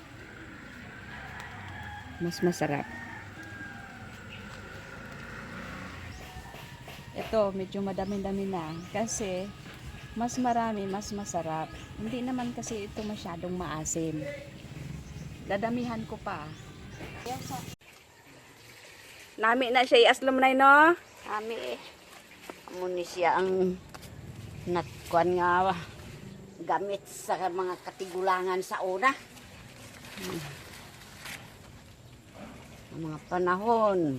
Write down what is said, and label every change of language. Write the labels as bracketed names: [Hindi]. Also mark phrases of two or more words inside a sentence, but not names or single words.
[Filipino] Mas masarap. Ito, medyo madami-dami na kasi mas marami, mas masarap. Hindi naman kasi ito masyadong maasim. Dadamihan ko pa. [Hiligaynon] Nami na siya iaslam na no? Ami amo ni siya ang natkuan nga gamit sa mga katigulangan sa una. Ang mga panahon.